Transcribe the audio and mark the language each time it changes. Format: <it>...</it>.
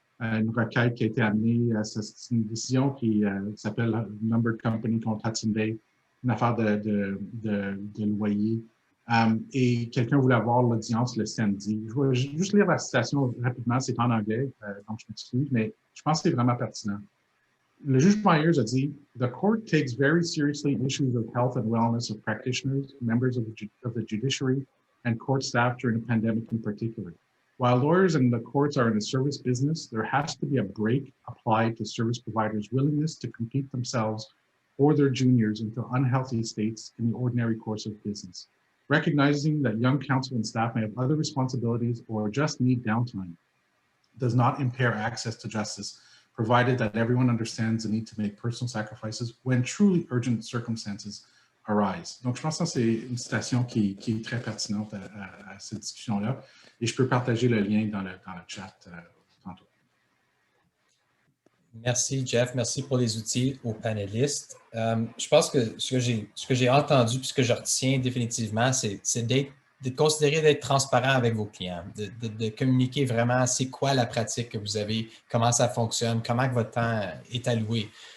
<fr>Une requête qui a été amenée, c'est une décision qui s'appelle Numbered Company contre Hudson Bay, une affaire de loyer. Et quelqu'un voulait avoir l'audience le samedi. Je vais juste lire la citation rapidement, c'est en anglais, donc je m'excuse, mais je pense que c'est vraiment pertinent. Le juge Myers a dit,</fr> <en>The court takes very seriously issues of health and wellness of practitioners, members of the judiciary, and court staff during the pandemic in particular. While lawyers and the courts are in the service business, there has to be a brake applied to service providers' willingness to compete themselves or their juniors into unhealthy states in the ordinary course of business. Recognizing that young counsel and staff may have other responsibilities or just need downtime does not impair access to justice, provided that everyone understands the need to make personal sacrifices when truly urgent circumstances arise.</en> <fr>Donc, je pense que c'est une citation qui est très pertinente à cette discussion-là. Et je peux partager le lien dans le chat tantôt. Merci, Jeff. Merci pour les outils aux panélistes. Je pense que ce que j'ai entendu et ce que je retiens définitivement, c'est de considérer d'être transparent avec vos clients, de communiquer vraiment c'est quoi la pratique que vous avez, comment ça fonctionne, comment que votre temps est alloué.</fr>